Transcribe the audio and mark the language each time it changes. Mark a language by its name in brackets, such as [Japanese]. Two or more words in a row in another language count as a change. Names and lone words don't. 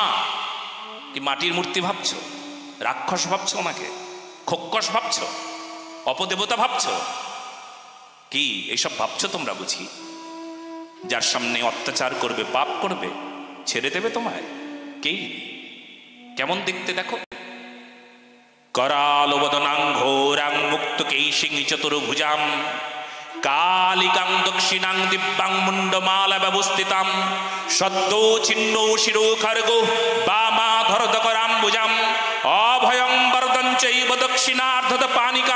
[Bangla] কি মাটির মূর্তি ভাবছ? রাক্ষস ভাবছ ওনাকে? খোক্কস ভাবছ? অপদেবতা ভাবছ? কি এইসব ভাবছ তোমরা বুঝি? যার সামনে অত্যাচার করবে, পাপ করবে, ছেড়ে দেবে তোমায়? কেই। কেমন দেখতে দেখো, [Sanskrit] कराल वदनां घोरां मुक्त कैशिं चतुर्भुजां कालिकां दक्षिणां दिव्यां मुंडमाला व्यवस्थितां सद्यो छिन्नो शिरो खर्गो वामाधरदकराम्बुजां अभयं वरदं चैव दक्षिणार्धद पानिकां